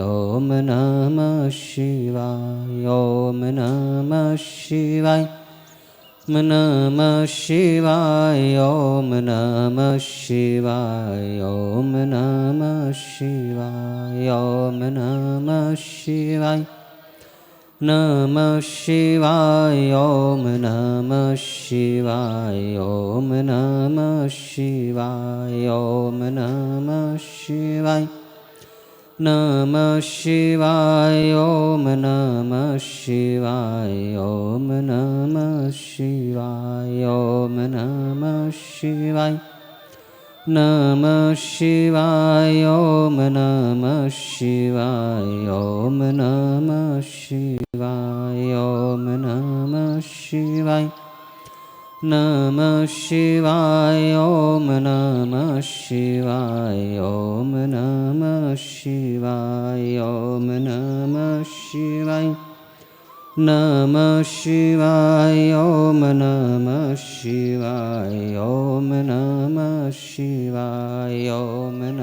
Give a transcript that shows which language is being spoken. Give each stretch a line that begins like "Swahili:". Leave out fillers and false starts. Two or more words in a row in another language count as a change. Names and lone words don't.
Sanskrit: ॐ नमः शिवाय ॐ नमः शिवाय नमः शिवाय ॐ नमः शिवाय ॐ नमः शिवाय ॐ नमः शिवाय नमः शिवाय ॐ नमः शिवाय ॐ नमः शिवाय ॐ नमः शिवाय નમઃ શિવાય ઓમ નમઃ શિવાય ઓમ નમઃ શિવાય ઓમ નમઃ શિવાય નમઃ શિવાય ઓમ નમઃ શિવાય ઓમ નમઃ શિવાય ઓમ નમઃ શિવાય નમઃ શિવાય ઓમ નમઃ શિવાય ઓમ નમઃ શિવાય ઓમ નમઃ શિવાય નમઃ શિવાય ઓમ નમઃ શિવાય ઓમ નમઃ શિવાય ઓમ